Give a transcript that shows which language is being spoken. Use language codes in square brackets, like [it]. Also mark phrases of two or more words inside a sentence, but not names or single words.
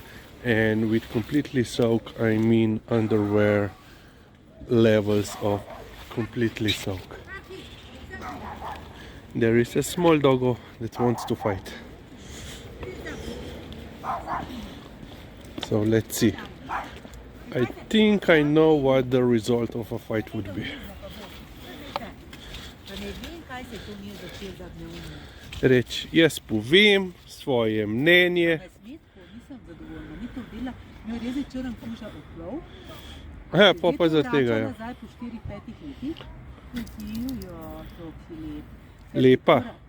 [en] And with completely soaked, I mean underwear levels of completely soaked. There is a small doggo that wants to fight. So let's see. I think I know what the result of a fight would be. [sl] Reč, jaz povem svoje mnenje. Ja, pa za tega, ja. Lepa.